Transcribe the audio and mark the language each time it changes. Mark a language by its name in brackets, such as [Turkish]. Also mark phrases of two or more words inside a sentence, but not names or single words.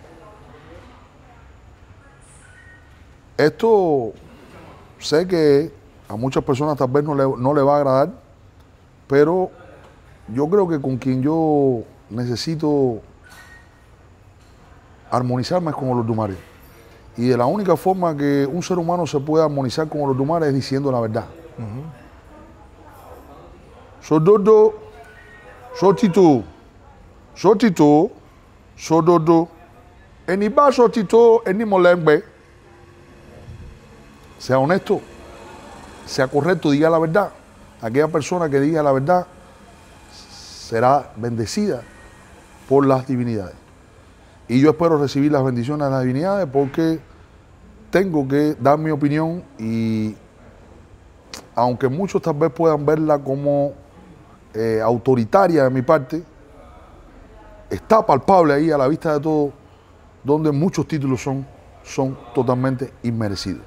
[Spanish] Esto sé que a muchas personas tal vez no le va a agradar, pero yo creo que con quien yo necesito armonizarme es con Olodumare. Y de la única forma que un ser humano se puede armonizar con Olodumare es diciendo la verdad. [Yoruba] Sododo, sotito, sotito, sododo, eniba sotito, enimolembe. [Spanish] Sea honesto, sea correcto, diga la verdad. Aquella persona que diga la verdad será bendecida por las divinidades. Y yo espero recibir las bendiciones de las divinidades porque tengo que dar mi opinión y aunque muchos tal vez puedan verla como autoritaria de mi parte, está palpable ahí a la vista de todos donde muchos títulos son son totalmente inmerecidos.